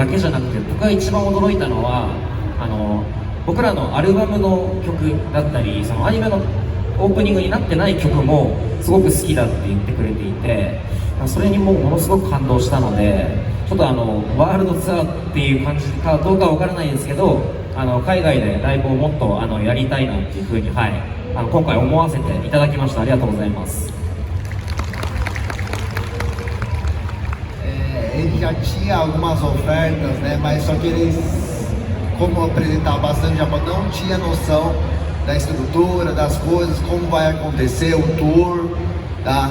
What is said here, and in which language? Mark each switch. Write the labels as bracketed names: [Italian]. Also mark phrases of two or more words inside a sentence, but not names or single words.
[Japanese] けじゃなくて、僕が一番驚いたのは僕らのアルバムの曲だったり、そのアニメのオープニングになってない曲もすごく好きだって言ってくれていて、それにものすごく感動したので、ちょっとワールドツアーっていう感じかどうかわからないですけど、海外でライブをもっとやりたいなっていうふうに、はい、今回思わせていただきました。ありがとうございます。 [Portuguese] Ele já tinha algumas ofertas, né? Mas só que eles, como apresentava bastante Japão, não tinha noção da estrutura, das coisas, como vai acontecer o tour, tá?